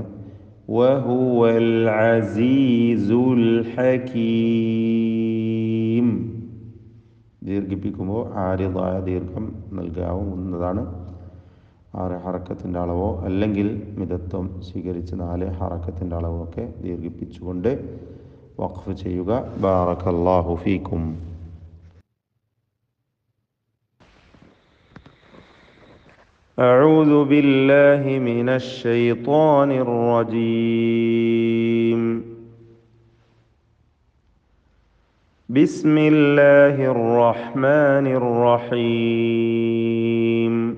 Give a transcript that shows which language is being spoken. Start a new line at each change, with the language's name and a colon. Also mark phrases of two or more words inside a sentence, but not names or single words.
Arabic: وهو العزيز الحكيم
Malayalam: ദീർഘിപ്പിക്കുമ്പോൾ ആരിദായ ദീർഘം നൽകാവുന്നതാണ്. 6 ഹറക്കത്തിൻ്റെ അളവോ അല്ലെങ്കിൽ മിതത്വം സ്വീകരിച്ച് 4 ഹറക്കത്തിൻ്റെ അളവോ ഒക്കെ ദീർഘിപ്പിച്ചുകൊണ്ട് വഖഫ് ചെയ്യുക.
Arabic: بارك الله فيكم. أعوذ بالله من الشيطان الرجيم. بسم الله الرحمن الرحيم.